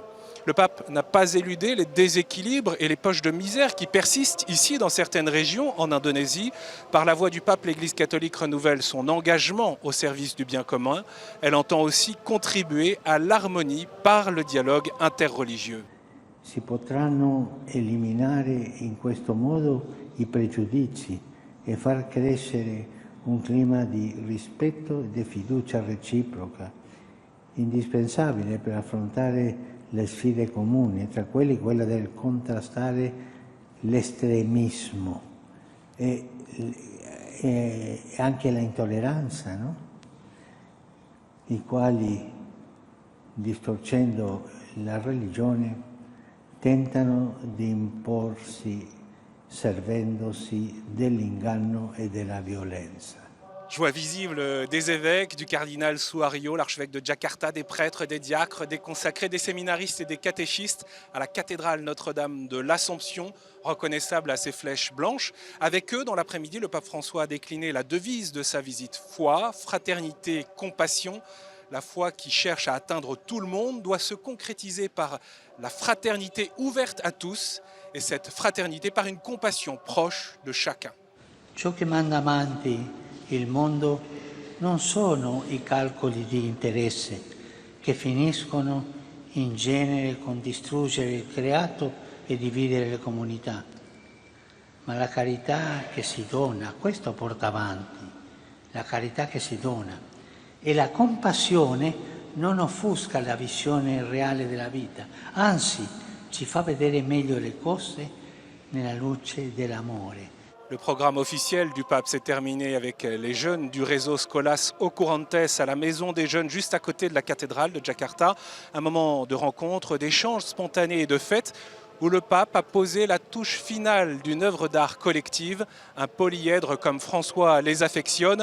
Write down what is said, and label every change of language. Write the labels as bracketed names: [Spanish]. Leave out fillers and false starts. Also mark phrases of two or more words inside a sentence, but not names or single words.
[French] Le pape n'a pas éludé les déséquilibres et les poches de misère qui persistent ici dans certaines régions en Indonésie. Par la voix du pape, l'Église catholique renouvelle son engagement au service du bien commun. Elle entend aussi contribuer à l'harmonie par le dialogue interreligieux. [Italian] Si potranno eliminare in questo modo i pregiudizi e far crescere un clima di rispetto e di fiducia reciproca, indispensabile per affrontare le sfide comuni, tra quelli quella del contrastare l'estremismo e anche l'intolleranza, no? I quali, distorcendo la religione, tentano di imporsi servendosi dell'inganno e della violenza. [French] Joie visible des évêques, du cardinal Suharyo, l'archevêque de Jakarta, des prêtres, des diacres, des consacrés, des séminaristes et des catéchistes à la cathédrale Notre-Dame de l'Assomption, reconnaissable à ses flèches blanches. Avec eux, dans l'après-midi, le pape François a décliné la devise de sa visite: foi, fraternité, compassion. La foi qui cherche à atteindre tout le monde doit se concrétiser par la fraternité ouverte à tous et cette fraternité par une compassion proche de chacun. [Italian] Ciò che manda avanti il mondo non sono i calcoli di interesse che finiscono in genere con distruggere il creato e dividere le comunità, ma la carità che si dona, questo porta avanti, la carità che si dona. E la compassione non offusca la visione reale della vita, anzi ci fa vedere meglio le cose nella luce dell'amore. [French] Le programme officiel du pape s'est terminé avec les jeunes du réseau Scholas Ocurantes à la maison des jeunes juste à côté de la cathédrale de Jakarta. Un moment de rencontre, d'échanges spontanés et de fête où le pape a posé la touche finale d'une œuvre d'art collective, un polyèdre comme François les affectionne.